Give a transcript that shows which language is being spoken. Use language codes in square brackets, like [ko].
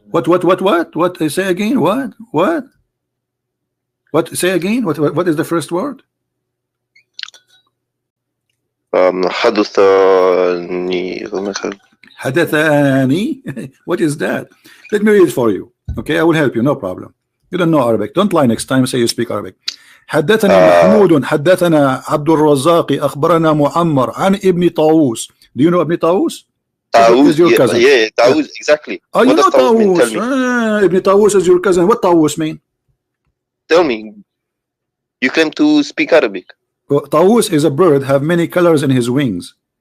[en] What say again? What say again? What is the first word? حدثني. What is that? Let me read it for you. Okay, I will help you. No problem. You don't know Arabic. Don't lie next time. Say you speak Arabic. [ar] حدثنا محمود حدثنا عبد الرزاق أخبرنا معمر عن ابن طاووس. [en] Do you know ابن طاووس? Taus is your cousin. Yeah, Taus, exactly. Oh, you know Taus. Ibn Taus is your cousin. What Taus mean? Tell me. You claim to speak Arabic. Taus is a bird, have many colors in his wings.